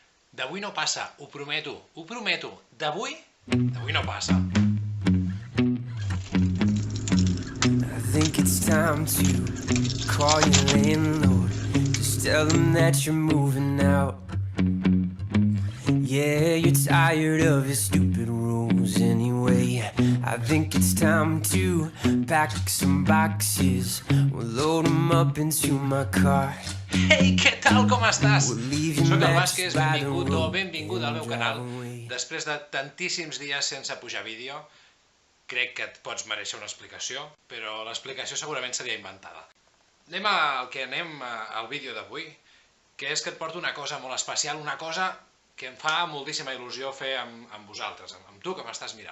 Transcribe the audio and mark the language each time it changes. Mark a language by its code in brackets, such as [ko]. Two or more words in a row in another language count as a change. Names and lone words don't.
[ca] D'avui no passa, ho prometo, ho prometo. D'avui no passa. [en] I think it's time to call your landlord. Just tell them that you're moving out. Yeah, you're tired of his stupid rules anyway. I think it's time to pack some boxes. We'll load them up into my car. [ca] Ei, què tal, com estàs? [en] We'll leave your [ca] Soc el [en] mattress [ca] Vázquez, [en] by the [ca] benvingut o [en] road [ca] benvinguda al [en] and [ca] meu [en] drive [ca] canal. [en] away. [ca] Després de tantíssims dies sense pujar vídeo, crec que et pots mereixer una explicació, però l'explicació segurament seria inventada. Anem al vídeo d'avui, que és que et porto una cosa molt especial, una cosa que em fa moltíssima il·lusió fer amb vosaltres, amb tu que m'estàs mirant.